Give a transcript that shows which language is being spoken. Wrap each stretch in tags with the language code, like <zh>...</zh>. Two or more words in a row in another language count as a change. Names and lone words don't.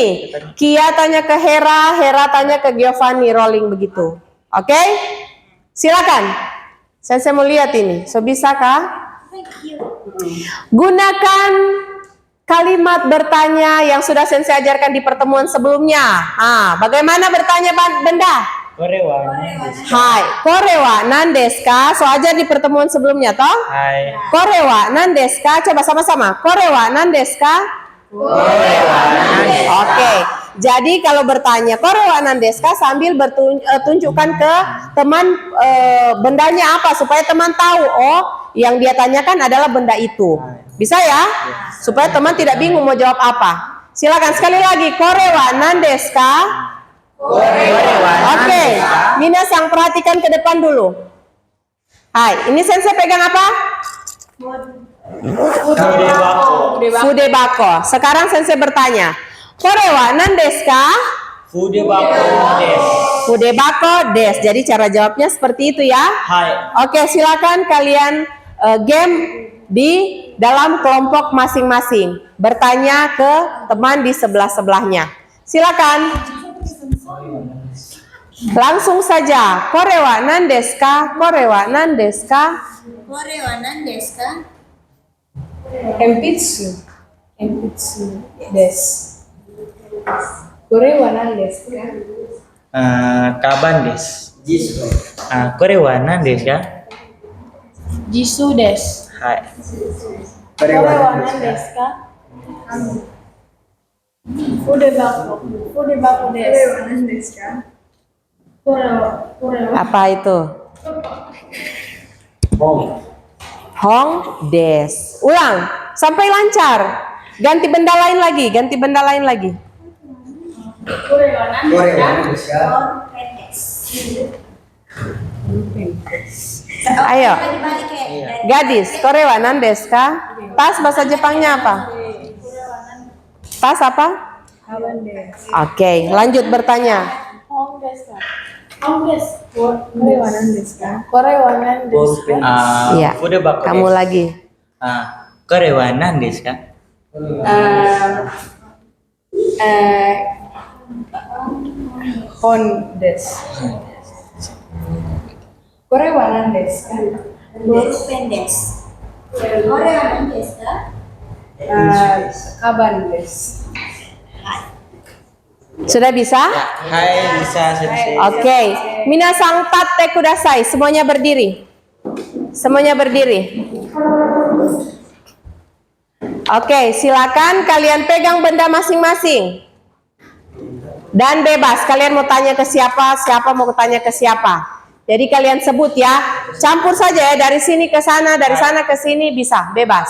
<id>Kia tanya ke Hera, Hera tanya ke Giovanni, rolling begitu. Oke? Silakan. Saya mau lihat ini. So bisa kah? Gunakan kalimat bertanya yang sudah Sensei ajarkan di pertemuan sebelumnya. Bagaimana bertanya benda?</id> <ja>これは何ですか? はい、これは何ですか?</ja> <id>So ajar di pertemuan sebelumnya toh? Hai.</id> <ja>これは何ですか?</ja> <id>Coba sama-sama.</id> <ja>これは何ですか?</ja> <id>Oke, jadi kalau bertanya</id> <ja>これは何ですか</ja> <id>sambil tunjukkan ke teman bendanya apa supaya teman tahu yang dia tanyakan adalah benda itu. Bisa ya? Supaya teman tidak bingung mau jawab apa. Silakan sekali lagi,</id> <ja>これは何ですか?</ja> <id>Oke, Minasang perhatikan ke depan dulu. Hai, ini Sensei pegang apa? Fudebako. Sekarang Sensei bertanya,</id> <ja>これは何ですか? 筆箱です. 筆箱です.</ja> <id>Jadi cara jawabnya seperti itu ya. Hai. Oke, silakan kalian game di dalam kelompok masing-masing. Bertanya ke teman di sebelah-sebelahnya. Silakan. Langsung saja.</id> <ja>これは何ですか?これは何ですか? これは何ですか? 鉛筆。鉛筆です. これは何ですか? 鞄です. Jisho. これは何ですか? じすです. Hai. これは何ですか?筆箱. 筆箱です. これは何ですか? Korewa.</ja> <id>Apa itu?</id> <ja>本です.</ja> <id>Ulang sampai lancar. Ganti benda lain lagi. Ganti benda lain lagi.</id> <ja>これは何ですか?</ja> <id>Ayo. Dibalik ya. Gadis.</id> <ja>これは何ですか?</ja> <id>Tas bahasa Jepangnya apa? Tas apa?</id> <ja>鞄です.</ja> <id>Oke, lanjut bertanya.</id> <ja>本ですか? 本です。これは何ですか?これは何ですか?</ja> <id>Iya. Fudebako Kamu desu. lagi.</id> <ja>これは何ですか? 本です. これは何ですか? ボールペンです。これは何ですか? 鞄です.</ja> <id>Sudah bisa? Hai, bisa Sensei. Oke.</id> <ja>皆さん立ってください.</ja> <id>Semuanya berdiri. Semuanya berdiri. Oke, silakan kalian pegang benda masing-masing. Dan bebas, kalian mau tanya ke siapa, siapa mau tanya ke siapa. Jadi kalian sebut ya, campur saja ya dari sini ke sana ke sini bisa, bebas.</id>